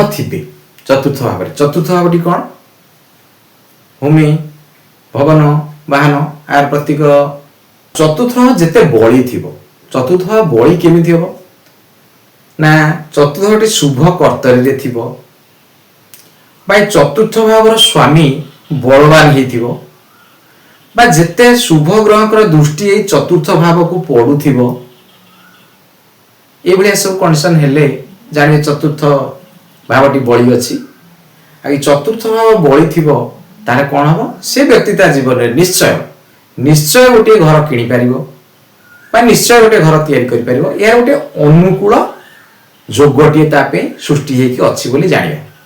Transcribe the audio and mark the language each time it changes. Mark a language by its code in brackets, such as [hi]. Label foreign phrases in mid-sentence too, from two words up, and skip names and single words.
[or] ଥିବେ ଚତୁର୍ଥ ଭାବଟି କଣ ଭୂମି ଭବନ ବାହନ ଆଉ ପ୍ରତୀକ ଚତୁର୍ଥ ଭାବ ଯେତେ ବଳୀ ଥିବ ଚତୁର୍ଥ ଭାବ ବଳୀ କେମିତି ହେବ ନା ଚତୁର୍ଥ ଭାବଟି ଶୁଭ କର୍ତ୍ତରୀ ରେ ଥିବ ବା ଚତୁର୍ଥ ଭାବର ସ୍ୱାମୀ ବଳବାନ ହୋଇଥିବ ବା ଯେତେ ଶୁଭ ଗ୍ରହଙ୍କର ଦୃଷ୍ଟି ଏ ଚତୁର୍ଥ ଭାବ କୁ ପଡୁଥିବ ଏ ଭଳିଆ ସବୁ କଣ୍ଡିସନ ହେଲେ ଜାଣେ ଚତୁର୍ଥ ଭାବଟି ବଳୀ ଅଛି ଆ ଚତୁର୍ଥ ଭାବ ବଳୀ ଥିବ ତାରେ କଣ ହେବ ସେ ବ୍ୟକ୍ତିଟା ଜୀବନ ରେ ନିଶ୍ଚୟ ଗୋଟେ ଘର କିଣି ପାରିବ ବା ନିଶ୍ଚୟ ଗୋଟେ ଘର ତିଆରି କରି ପାରିବ ଯାର ଗୋଟେ ଅନୁକୂଳ ଯୋଗଟି ତା'ପାଇଁ ସୃଷ୍ଟି ହେ କି ଅଛି ବୋଲି ଜାଣିବା।